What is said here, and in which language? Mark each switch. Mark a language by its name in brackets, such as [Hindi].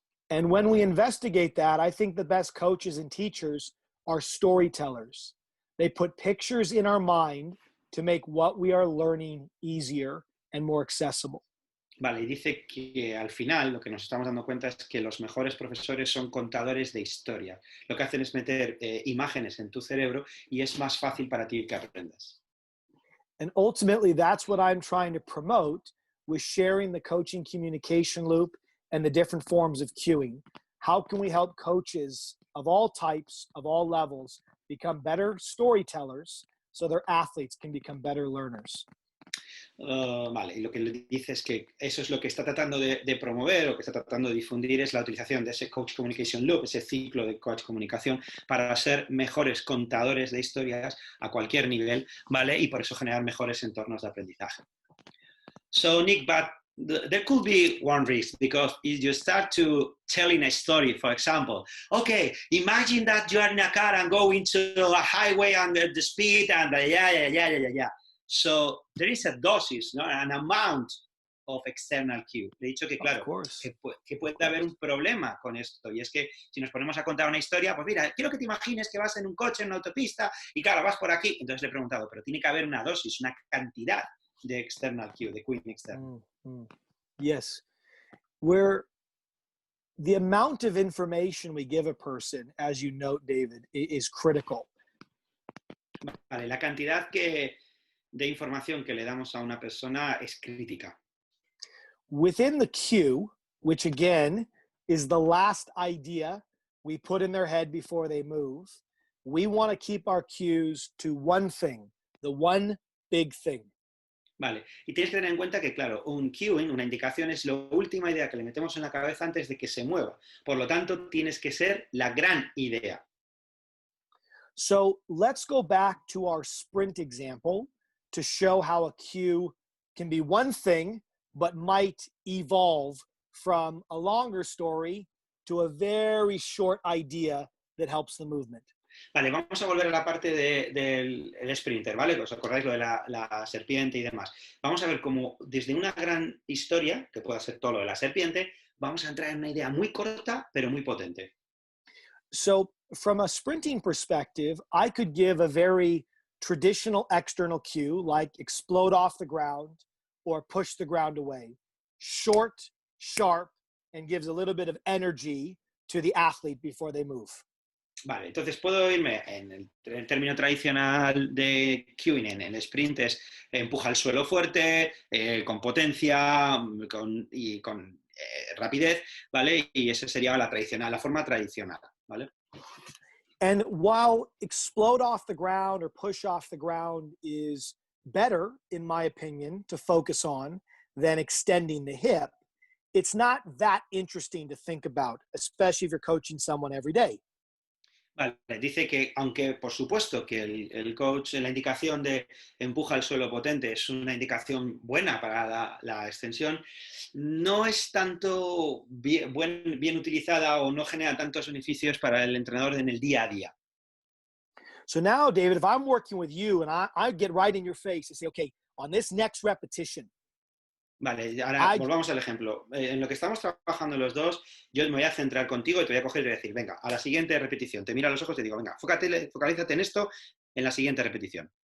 [English] And when we investigate that, I think the best coaches and teachers are storytellers. They put pictures in our mind to make what we are learning easier and more accessible. [Spanish] Vale, y dice que al final lo que nos estamos dando cuenta es que los mejores profesores son contadores de historia. Lo que hacen es meter imágenes en tu cerebro y es más fácil para ti que aprendas. [English] And ultimately, that's what I'm trying to promote with sharing the coaching communication loop and the different forms of cueing. How can we help coaches of all types, of all levels, become better storytellers so their athletes can become better learners? [Spanish] Vale, y lo que le dice es que eso es lo que está tratando de promover o que está tratando de difundir es la utilización de ese Coach Communication Loop, ese ciclo de Coach Comunicación para ser mejores contadores de historias a cualquier nivel, ¿vale? Y por eso generar mejores entornos de aprendizaje. [English] So, Nick, but there could be one risk because if you start to telling a story, for example, okay, imagine that you are in a car and go into a highway and the speed and yeah. So there is a dosage, no? An amount of external cue. [Spanish] Le he dicho que, claro, que puede haber un problema con esto. Y es que si nos ponemos a contar una historia, pues mira, quiero que te imagines que vas en un coche, en una autopista, y claro, vas por aquí. Entonces le he preguntado, pero tiene que haber una dosis, una cantidad de external cue, de cue externo. [English] Yes. Where the amount of information we give a person, as you note, David, is critical. [Spanish] Vale, la cantidad de información que le damos a una persona es crítica. [English] Within the cue, which again is the last idea we put in their head before they move, we want to keep our cues to one thing, the one big thing. [Spanish] Vale, y tienes que tener en cuenta que, claro, un cueing, una indicación, es la última idea que le metemos en la cabeza antes de que se mueva. Por lo tanto, tienes que ser la gran idea. [English] So let's go back to our sprint example to show how a cue can be one thing, but might evolve from a longer story to a very short idea that helps the movement. [Spanish] Vale, vamos a volver a la parte del sprinter, ¿vale? Que os acordáis lo de la serpiente y demás. Vamos a ver cómo desde una gran historia, que pueda ser todo lo de la serpiente, vamos a entrar en una idea muy corta, pero muy potente. [English] So from a sprinting perspective, I could give a very traditional external cue, like explode off the ground or push the ground away. Short, sharp, and gives a little bit of energy to the athlete before they move. [Spanish] Vale, entonces puedo irme en el término tradicional de cueing, en el sprint es empuja al suelo fuerte, con potencia y con rapidez, ¿vale? Y esa sería la forma tradicional, ¿vale? [English] And while explode off the ground or push off the ground is better, in my opinion, to focus on than extending the hip, it's not that interesting to think about, especially if you're coaching someone every day. [Spanish] Vale, dice que aunque por supuesto que el coach, la indicación de empuja al suelo potente es una indicación buena para la extensión, no es tanto bien utilizada o no genera tantos beneficios para el entrenador en el día a día. [English] So now, David, if I'm working with you and I get right in your face and say, okay, on this next repetition, [Spanish] vale, ahora volvamos al ejemplo. En lo que estamos trabajando los dos, yo me voy a centrar contigo y te voy a coger y voy a decir, venga, a la siguiente repetición, te miro a los ojos y te digo, venga, focalízate en esto en la siguiente repetición.